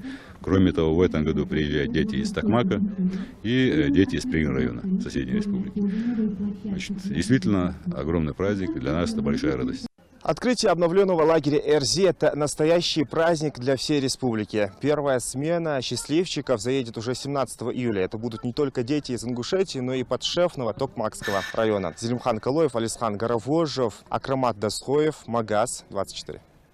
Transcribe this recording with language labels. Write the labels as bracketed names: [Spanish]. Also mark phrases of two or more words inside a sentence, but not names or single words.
[Russian] Кроме того, в этом году приезжают дети из Токмака и дети из Пригород-района соседней республики. Значит, действительно, огромный праздник. Для нас это большая радость. Открытие обновленного лагеря Эрзи – это настоящий праздник для всей республики. Первая смена счастливчиков заедет уже 17 июля. Это будут не только дети из Ингушетии, но и подшефного Токмакского района. Зелимхан Калоев, Алисхан Горовожев, Акрамат Дасхоев, Магаз 24.